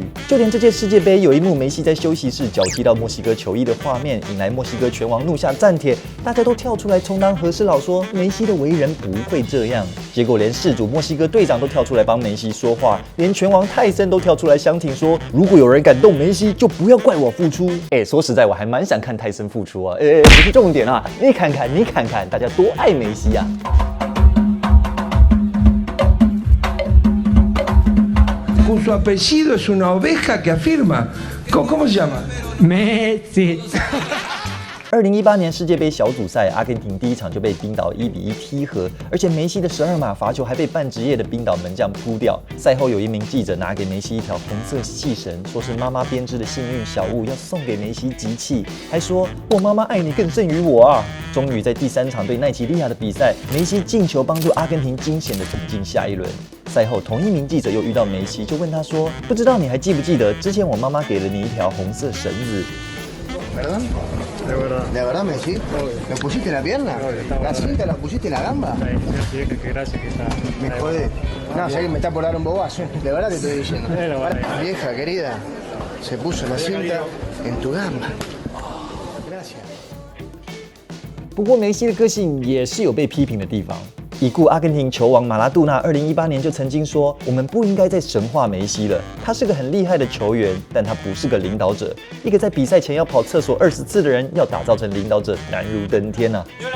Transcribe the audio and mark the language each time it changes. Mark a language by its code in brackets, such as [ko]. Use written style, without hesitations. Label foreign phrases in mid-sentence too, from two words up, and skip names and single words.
[zh] 就连这届世界杯有一幕梅西在休息室脚踢到墨西哥球衣的画面，引来墨西哥拳王怒下战帖，大家都跳出来充当和事佬说梅西的为人不会这样。结果连事主墨西哥队长都跳出来帮梅西说话，连拳王泰森都跳出来相挺说，如果有人敢动梅西，就不要怪我付出。说实在我还蛮想看泰森付出啊。不是重点啊，你看看大家多爱梅西啊。 [es] Su apellido es una oveja que afirma. ¿Cómo se llama? Messi. [zh] 2018 年世界杯小组赛，阿根廷第一场就被冰岛1-1踢和，而且梅西的12码罚球还被半职业的冰岛门将扑掉。赛后有一名记者拿给梅西一条红色细绳，说是妈妈编织的幸运小物，要送给梅西集气，还说我妈妈爱你更胜于我啊！终于在第3场对奈及利亚的比赛，梅西进球帮助阿根廷惊险的挺进下一轮。赛后，同一名记者又遇到梅西，就问他说：“不知道你还记不记得之前我妈妈给了你一条红色绳子？” [es] ¿Perdón? ¿De verdad, Messi? ¿Me pusiste la pierna? ¿La cinta la pusiste la gamba? Sí, qué gracia que está. Me jodé. No, sé que me está por dar un bobazo. De verdad te estoy diciendo. Vieja querida, se puso la cinta en tu gamba. Gracias. [zh] 不过梅西的个性也是有被批评的地方。已故阿根廷球王马拉杜纳2018年就曾经说，我们不应该再神化梅西了。他是个很厉害的球员，但他不是个领导者。一个在比赛前要跑厕所20次的人，要打造成领导者难如登天啊。